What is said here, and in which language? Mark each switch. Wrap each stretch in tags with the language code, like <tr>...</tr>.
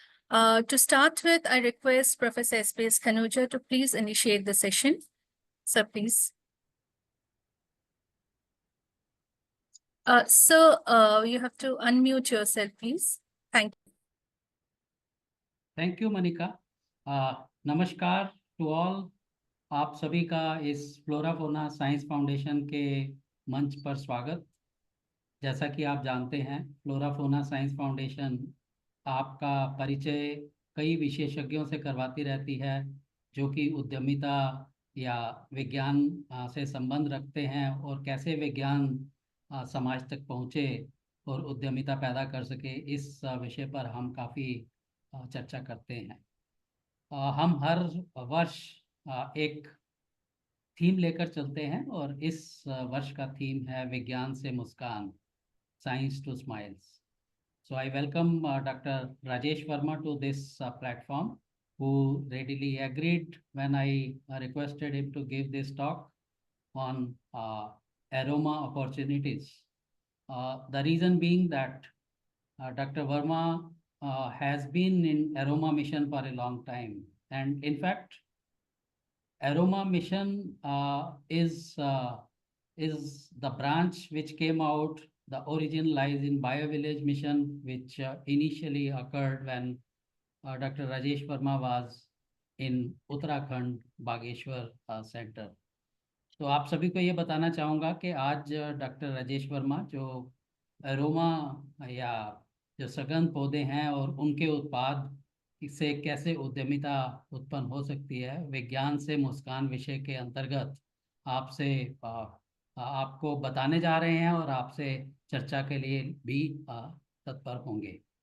<en>To start with, I request Professor S.P.S. Khanuja to please initiate the session. Sir, please. Sir, you have to unmute yourself, please. Thank you. Thank you, Manika.</en> <hi>नमस्कार</hi> <en>to all,</en> <hi>आप सभी का इस flora fauna science foundation के मंच पर स्वागत। जैसा कि आप जानते हैं, फ्लोरा फोना साइंस फाउंडेशन आपका परिचय कई विशेषज्ञों से करवाती रहती है जो कि उद्यमिता या विज्ञान से संबंध रखते हैं और कैसे विज्ञान समाज तक पहुँचे और उद्यमिता पैदा कर सके, इस विषय पर हम काफ़ी चर्चा करते हैं। हम हर वर्ष एक थीम लेकर चलते हैं और इस वर्ष का थीम है विज्ञान से मुस्कान,</hi> <en>Science to smiles. So I welcome Dr. Rajesh Verma to this platform, who readily agreed when I requested him to give this talk on aroma opportunities. The reason being that Dr. Verma has been in aroma mission for a long time, and in fact aroma mission is the branch which came out. The origin lies in BioVillage mission, which initially occurred when Dr. Rajesh Verma was in Uttarakhand Bageshwar center.</en> <hi>तो आप सभी को ये बताना चाहूँगा कि आज doctor Rajesh Verma जो अरोमा या जो सघन पौधे हैं और उनके उत्पाद से कैसे उद्यमिता उत्पन्न हो सकती है, विज्ञान से मुस्कान विषय के अंतर्गत आपसे आपको बताने जा रहे हैं और आपसे चर्चा के लिए भी तत्पर होंगे।</hi>